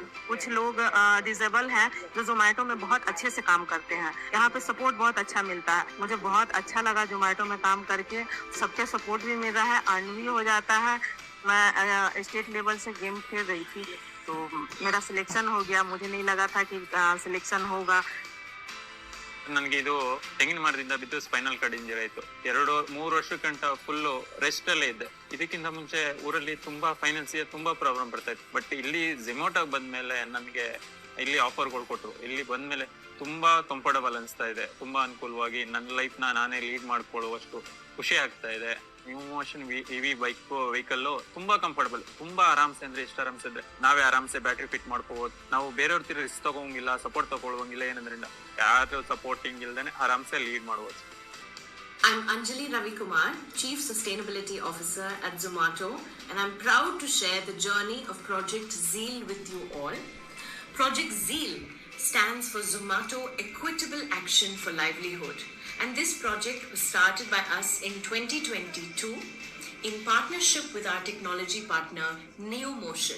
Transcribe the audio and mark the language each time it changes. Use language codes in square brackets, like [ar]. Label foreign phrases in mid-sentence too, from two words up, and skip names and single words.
[hi] कुछ लोग डिसेबल हैं जो जोमेटो में बहुत अच्छे से काम करते हैं। यहाँ पे सपोर्ट बहुत अच्छा मिलता है। मुझे बहुत अच्छा लगा जोमेटो में काम करके, सबके सपोर्ट भी मिल रहा है, अर्न भी हो जाता है। मैं [en] state level [hi] से गेम खेल रही थी तो मेरा सिलेक्शन हो गया। मुझे नहीं लगा था कि सिलेक्शन होगा। [kn] ನನಗೆ ಇದು ತೆಂಗಿನ ಮರದಿಂದ ಬಿದ್ದು [en] spinal cord injury [kn] ಆಯ್ತು. 2-3 ವರ್ಷಕ್ಕಂಟ [en] full rest [kn] ಅಲ್ಲೇ ಇದ್ದೆ. ಇದಕ್ಕಿಂತ ಮುಂಚೆ ಊರಲ್ಲಿ ತುಂಬಾ ಫೈನಾನ್ಸಿಯಲ್ ತುಂಬಾ ಪ್ರಾಬ್ಲಮ್ ಬರ್ತಾ ಇತ್ತು. ಬಟ್ ಇಲ್ಲಿ ಝೊಮ್ಯಾಟೋಗೆ ಬಂದ್ಮೇಲೆ ನನಗೆ ಇಲ್ಲಿ ಆಫರ್ಗಳು ಕೊಟ್ಟರು. ಇಲ್ಲಿ ಬಂದ್ಮೇಲೆ ತುಂಬಾ ಕಂಫರ್ಟಬಲ್ ಅನಿಸ್ತಾ ಇದೆ. ತುಂಬಾ ಅನುಕೂಲವಾಗಿ ನನ್ನ ಲೈಫ್ ನಾನೇ ಲೀಡ್ ಮಾಡ್ಕೊಳ್ಳುವಷ್ಟು ಖುಷಿ ಆಗ್ತಾ ಇದೆ. ನ್ಯೂ ಮೋಷನ್ [en] EV vehicle [kn] ತುಂಬಾ ಕಂಫರ್ಟಬಲ್, ತುಂಬಾ ಆರಾಮ್ಸೆ ಅಂದ್ರೆ ಎಷ್ಟು ಆರಾಮ್ಸೆ ಅಂದ್ರೆ ನಾವೇ ಆರಾಮ್ಸೆ [en] battery fit [kn] ಮಾಡ್ಕೋಬಹುದು. ನಾವು ಬೇರೆಯವ್ರ ತರ ರಿಸ್ಕ್ ತಗೋಂಗಿಲ್ಲ, ಸಪೋರ್ಟ್ ತಗೊಳ್ಳೋಂಗಿಲ್ಲ. ಏನಂದ್ರಿಂದ ಯಾರು ಸಪೋರ್ಟಿಂಗ್ ಇಲ್ದೇನೆ ಆರಾಮ್ಸೆ ಲೀಡ್ ಮಾಡಬಹುದು. [en] I'm Anjali Ravikumar, Chief Sustainability Officer at Zomato, and I'm proud to share the journey of Project Zeal with you all. Project Zeal stands for Zomato Equitable Action for Livelihood. And this project was started by us in 2022 in partnership with our technology partner NeoMotion.